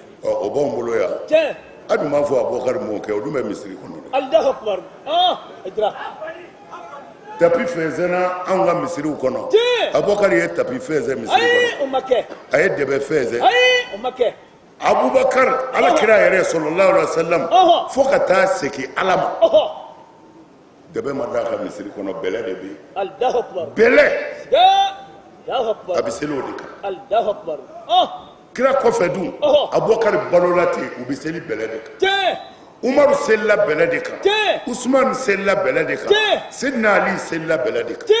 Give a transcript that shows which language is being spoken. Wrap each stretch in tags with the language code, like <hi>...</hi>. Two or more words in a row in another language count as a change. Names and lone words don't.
<bm>o b'anw bolo yan a dun b'a fɔ abubakari m'o kɛ o dun bɛ misiri kɔnɔ dɛ</bm> <ar>الله أكبر ajira</ar> <bm>tapi fɛnsɛnna anw ka misiriw kɔnɔ abubakari ye tapi fɛnsɛn misiri kɔnɔ o ma kɛ a ye dɛbɛ fɛnsɛn o ma kɛ Abubakar ala kira yɛrɛ</bm> <ar>صلى الله عليه وسلم</ar> <bm>fo ka taa seki ala ma dɛbɛ ma da ka misiri kɔnɔ bɛlɛ de bɛ</bm> <ar>الله أكبر</ar> <bm>bɛlɛ</bm> <ar>الله أكبر</ar> <bm>a bɛ seli o de kan</bm> <ar>الله أكبر</ar> <bm>kira kɔfɛ dun Abubakar balola ten u bɛ seli bɛlɛ de kan Umaru selila bɛlɛ de kan Usman selila bɛlɛ de kan Sidina Ali selila bɛlɛ de kan</bm>